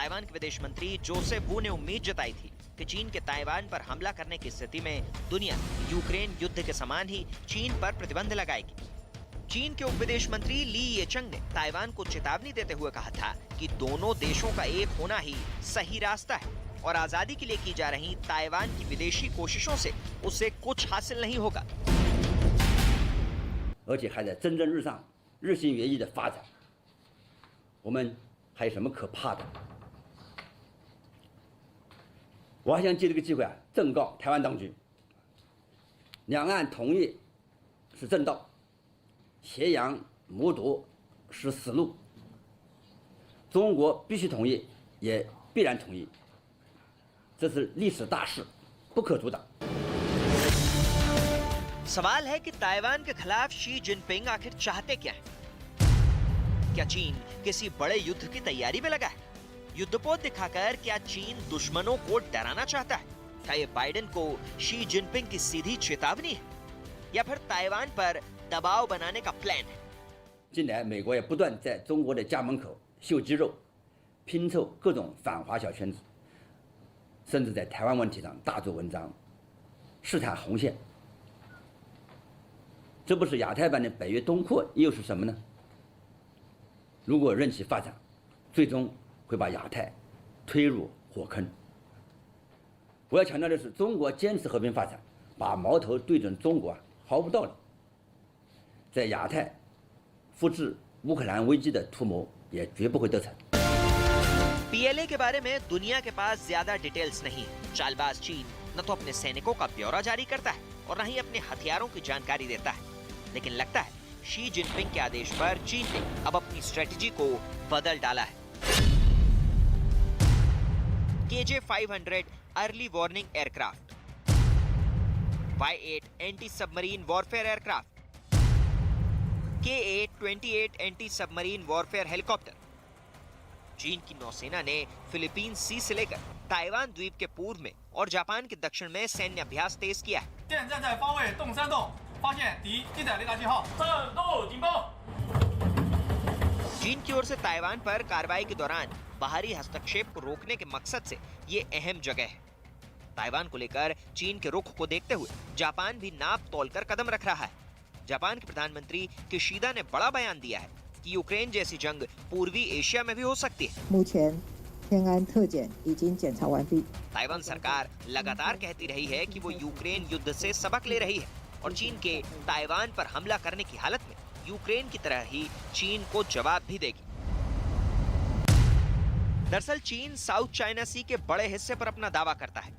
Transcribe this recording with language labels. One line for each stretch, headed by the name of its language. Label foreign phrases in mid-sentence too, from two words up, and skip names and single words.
Hindi: ताइवान के विदेश मंत्री जोसेफ वू ने उम्मीद जताई थी कि चीन के ताइवान पर हमला करने की स्थिति में दुनिया यूक्रेन युद्ध के समान ही चीन पर प्रतिबंध लगाएगी। चीन के उप विदेश मंत्री ली येचंग ने ताइवान को चेतावनी देते हुए कहा था कि दोनों देशों का एक होना ही सही रास्ता है और आजादी के लिए की जा रही ताइवान की विदेशी कोशिशों से उसे कुछ हासिल नहीं होगा।
Chinese: 而且还在蒸蒸日上、日新月异的发展，我们还有什么可怕的？我还想借这个机会正告台湾当局：两岸统一是正道，挟洋谋独是死路。中国必须统一，也必然统一，这是历史大势，不可阻挡。
Hindi: सवाल है कि ताइवान के खिलाफ शी जिनपिंग आखिर चाहते क्या हैं? क्या चीन किसी बड़े युद्ध की तैयारी में लगा है? युद्धपोत दिखाकर क्या चीन दुश्मनों को डराना चाहता है? क्या ये बाइडेन को शी जिनपिंग की सीधी चेतावनी है या फिर ताइवान पर दबाव बनाने का प्लान है?
Chinese: 近来，美国也不断在中国的家门口秀肌肉，拼凑各种反华小圈子，甚至在台湾问题上大做文章，试探红线。这不是亚太版的北约东扩又是什么呢？如果任其发展，最终会把亚太推入火坑。我要强调的是，中国坚持和平发展，把矛头对准中国毫无道理。在亚太复制乌克兰危机的图谋也绝不会得逞。
Hindi: PLA के बारे में दुनिया के पास ज्यादा डिटेल्स नहीं है। चालबाज चीन न तो अपने सैनिकों का ब्यौरा जारी करता है और न ही अपने हथियारों की जानकारी देता है। लेकिन लगता है शी जिनपिंग के आदेश पर चीन ने अब अपनी स्ट्रेटजी को बदल डाला है।
English: KJ-500 early warning aircraft, Y-8 anti submarine warfare aircraft, KA-28 anti submarine warfare helicopter.
Hindi: चीन की नौसेना ने फिलीपीन सी से लेकर ताइवान द्वीप के पूर्व में और जापान के दक्षिण में सैन्य अभ्यास तेज किया है।
Chinese: 发现敌地载雷达信号，战斗警报。
Hindi: चीन की ओर से ताइवान पर कार्रवाई के दौरान बाहरी हस्तक्षेप को रोकने के मकसद से ये अहम जगह है। ताइवान को लेकर चीन के रुख को देखते हुए जापान भी नाप तोलकर कदम रख रहा है। जापान के प्रधानमंत्री किशिदा ने बड़ा बयान दिया है कि यूक्रेन जैसी जंग पूर्वी एशिया में भी हो सकती है।
Chinese: 目前天安特检已经检查完毕。
Hindi: ताइवान सरकार लगातार कहती रही है कि वो यूक्रेन युद्ध से सबक ले रही है और चीन के ताइवान पर हमला करने की हालत में यूक्रेन की तरह ही चीन को जवाब भी देगी। दरअसल चीन साउथ चाइना सी के बड़े हिस्से पर अपना दावा करता है।